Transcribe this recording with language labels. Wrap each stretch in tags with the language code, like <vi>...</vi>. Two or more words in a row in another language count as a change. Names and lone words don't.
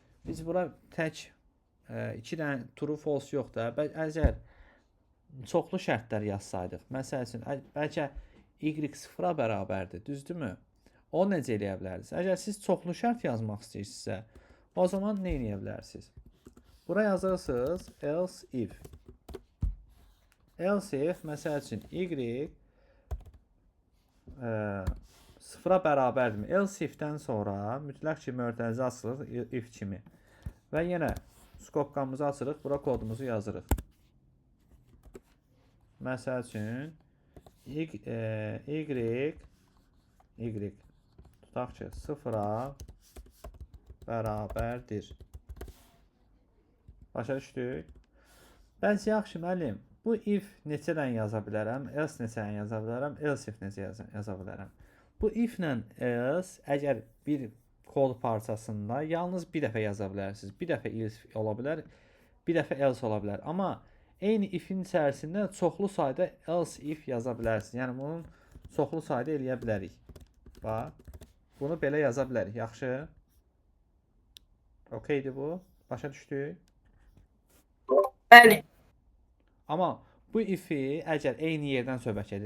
<az>Yəni biz bura tək 2 dənə</az> <en>true false</en> <az>yoxdur. Əgər çoxlu şərtlər yazsaydıq, məsəl üçün bəlkə y 0-a bərabərdir, düzdürmü? O necə eləyə bilərsiniz? Əgər siz çoxlu şərt yazmaq istəyirsinizsə, o zaman nə edə bilərsiniz? Bura yazırsınız</az> <en>else if. Else if</en> <az>məsəl üçün y 0-a bərabərdirmi?</az> <en>Else if-</en> <az>dən sonra mütləq ki mötərizə açılır if kimi. Və yenə skopkamızı açırıq, bura kodumuzu yazırıq. Məsəl üçün y tutaq ki 0-a bərabərdir. Başa düşdük? Bəs yaxşı müəllim, bu if neçə dənə yaza bilərəm, else neçə dənə yaza bilərəm,</az> <en>else if</en> <az>neçə yaza bilərəm. Bu if ilə else əgər bir kod parçasında yalnız bir dəfə yaza bilərsiniz. Bir dəfə if ola bilər, bir dəfə else ola bilər. Amma eyni ifin içərisində çoxlu sayda</az> <en>else if</en> <az>yaza bilərsiniz. Yəni bunun çoxlu sayda eləyə bilərik. Bax, bunu belə yaza bilərik. Yaxşı? Okeydir bu? Başa düşdük? Bəli. Amma bu ifi əgər eyni yerdən söhbət edir.</az>